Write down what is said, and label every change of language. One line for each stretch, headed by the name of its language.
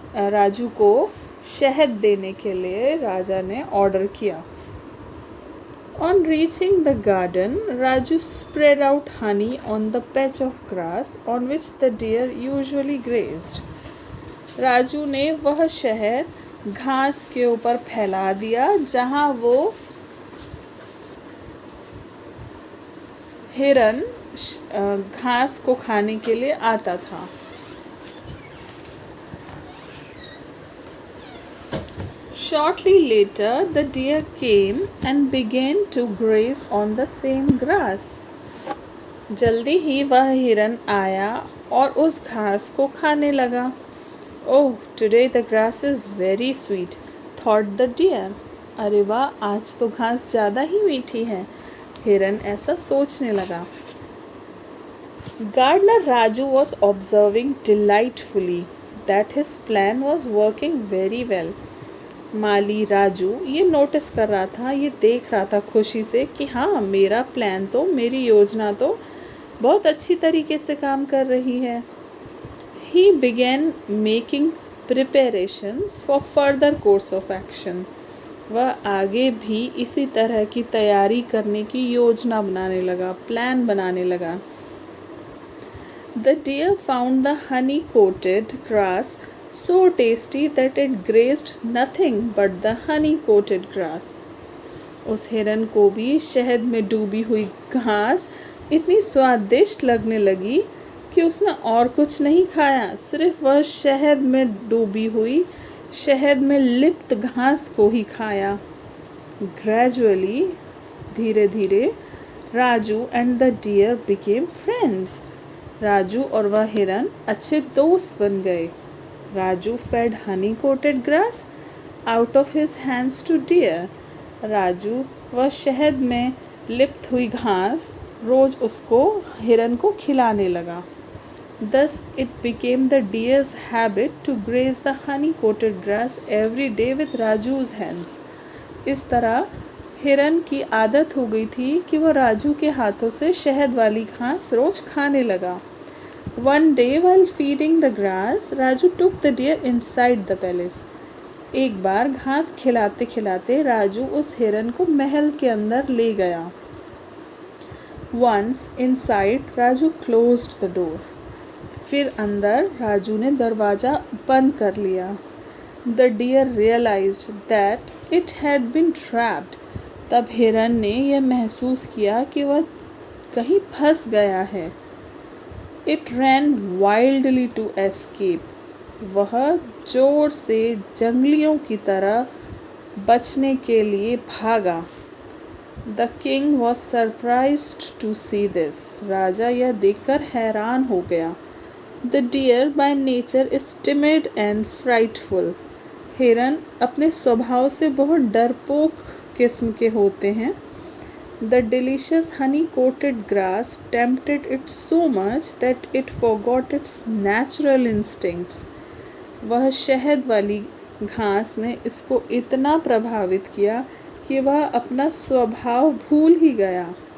Hindi: राजू को शहद देने के लिए राजा ने ऑर्डर किया.
English: On reaching the garden, Raju spread out honey on the patch of grass on which the deer usually grazed.
Hindi: Raju ने वह शहद घास के ऊपर फैला दिया जहां वो हिरन घास को खाने के लिए आता था.
English: Shortly later, the deer came and began to graze on the same grass.
Hindi: जल्दी ही वह हिरन आया और उस घास को खाने लगा.
English: Oh, today the grass is very sweet, thought the deer.
Hindi: अरे वाह, आज तो घास ज़्यादा ही मीठी है, हिरन ऐसा सोचने लगा.
English: Gardener Raju was observing delightfully that his plan was working very well.
Hindi: माली राजू ये नोटिस कर रहा था, ये देख रहा था खुशी से कि हाँ मेरा प्लान तो, मेरी योजना तो बहुत अच्छी तरीके से काम कर रही है.
English: He began making preparations for further course of action.
Hindi: वह आगे भी इसी तरह की तैयारी करने की योजना बनाने लगा, प्लान बनाने लगा.
English: The deer found the honey-coated grass so tasty that it grazed nothing but the honey-coated grass.
Hindi: उस हिरन को भी शहद में डूबी हुई घास इतनी स्वादिष्ट लगने लगी कि उसने और कुछ नहीं खाया, सिर्फ वह शहद में डूबी हुई, शहद में लिप्त घास को ही खाया.
English: Gradually,
Hindi: धीरे धीरे,
English: Raju and the deer became friends.
Hindi: Raju और वह हिरन अच्छे दोस्त बन गए.
English: Raju fed honey-coated grass out of his hands to deer.
Hindi: Raju वह शहद में लिप्त हुई घास रोज उसको हिरन को खिलाने लगा।
English: Thus it became the deer's habit to graze the honey-coated grass every day with Raju's hands.
Hindi: इस तरह हिरन की आदत हो गई थी कि वो राजू के हाथों से शहद वाली घास रोज खाने लगा।
English: One day while feeding the grass, Raju took the deer inside the palace.
Hindi: एक बार घास खिलाते खिलाते राजू उस हिरन को महल के अंदर ले गया।
English: Once inside, Raju closed the door.
Hindi: फिर अंदर राजू ने दरवाज़ा बंद कर लिया।
English: The deer realized that it had been trapped.
Hindi: तब हिरन ने यह महसूस किया कि वह कहीं फंस गया है।
English: It ran wildly to escape.
Hindi: वह जोर से जंगलियों की तरह बचने के लिए भागा।
English: The king was surprised to see this.
Hindi: राजा यह देखकर हैरान हो गया।
English: The deer by nature is timid and frightful.
Hindi: हिरन अपने स्वभाव से बहुत डरपोक किस्म के होते हैं।
English: The delicious honey-coated grass tempted it so much that it forgot its natural instincts.
Hindi: वह शहद वाली घास ने इसको इतना प्रभावित किया कि वह अपना स्वभाव भूल ही गया।